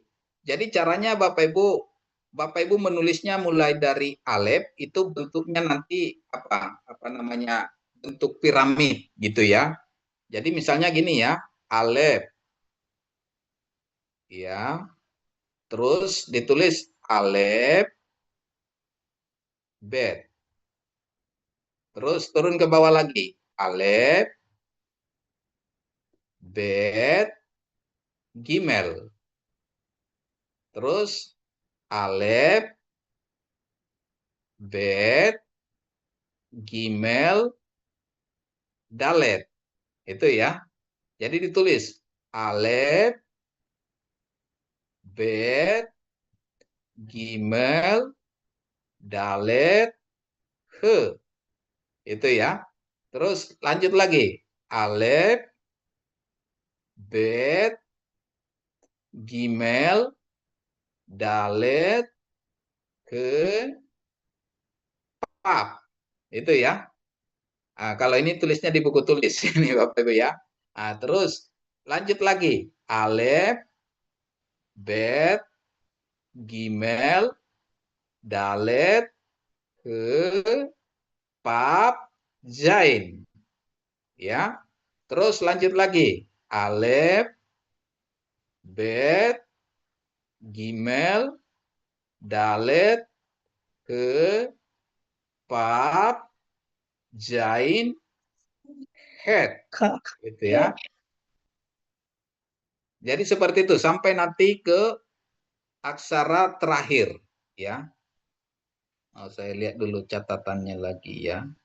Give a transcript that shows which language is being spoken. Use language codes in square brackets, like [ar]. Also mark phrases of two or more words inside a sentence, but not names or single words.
[id] Jadi caranya Bapak Ibu menulisnya mulai dari alef itu bentuknya nanti apa namanya bentuk piramid gitu ya. Jadi misalnya gini ya, alef ya, terus ditulis alef bet, terus turun ke bawah lagi [he] אלף בית גימל, [id] terus [he] אלף בית גימל דלת [id] itu ya. Jadi ditulis [he] אלף בית גימל דלת הא [id] itu ya. Terus lanjut lagi [he] אלף בית גימל דלת הא וו [id] itu ya. Nah, kalau ini tulisnya di buku tulis ini Bapak Ibu ya. Nah, terus lanjut lagi [he] אלף בית גימל דלת הא וו זין [id] ya. Terus lanjut lagi [he] אלף בית גימל דלת הא וו זין חית [id] gitu ya. Jadi seperti itu sampai nanti ke aksara terakhir ya. Oh, saya lihat dulu catatannya lagi ya.